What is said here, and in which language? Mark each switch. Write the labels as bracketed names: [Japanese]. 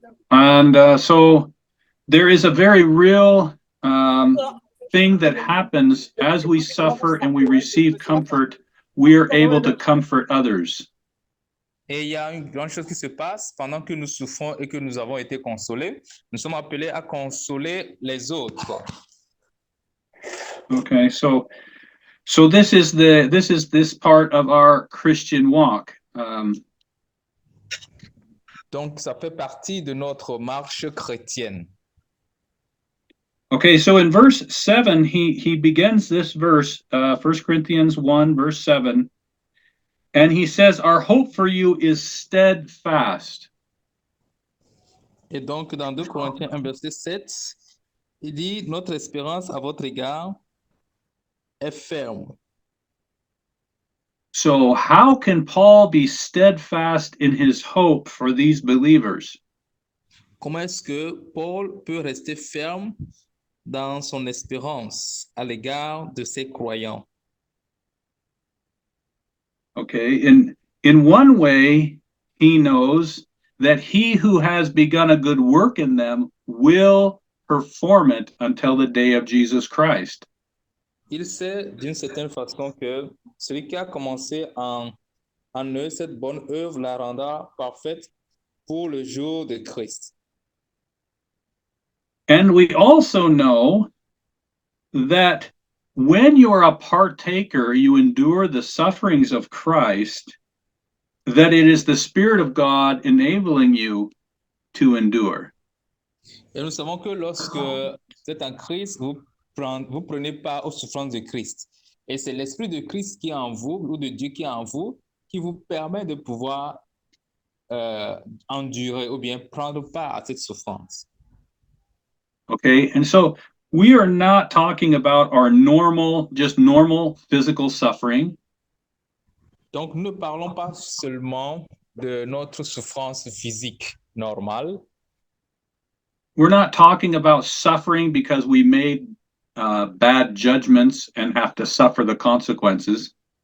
[English] And so there is a very real thing that happens as we suffer and we receive comfort, we are able to comfort others. [French] Et il y a une grande chose qui se passe pendant que nous souffrons et que nous avons été consolés. Nous sommes appelés à consoler les autres. [English] Okay, so this is this part of our Christian walk. [French] Donc, ça fait partie de notre marche chrétienne. [English] Okay, so in verse 7, he begins this verse, 1 Corinthians 1, verse 7, and he says, our hope for you is steadfast. [French] Et donc, dans 2 Corinthiens 1, verset 7, il dit, notre espérance à votre égard est ferme. [English] So how can Paul be steadfast in his hope for these believers? [French] Comment est-ce que Paul peut rester ferme dans son espérance à l'égard de ses croyants? [English] Okay, in one way, he knows that he who has begun a good work in them will perform it until the day of Jesus Christ. [French] Il sait d'une certaine façon que celui qui a commencé en eux cette bonne œuvre la rendra parfaite pour le jour de Christ. [English] And we also know that when you are a partaker, you endure the sufferings of Christ, that it is the Spirit of God enabling you to endure. [French] Et nous savons que lorsque vous êtes en Christ, vous prenez part aux souffrances de Christ. Et c'est l'Esprit de Christ qui est en vous, ou de Dieu qui est en vous, qui vous permet de pouvoir endurer ou bien prendre part à cette souffrance. [English] Okay, and so we are not talking about our normal physical suffering. [French] Donc, nous ne parlons pas seulement de notre souffrance physique normale. [English] We're not talking about suffering because we made bad judgments and have to suffer the consequences.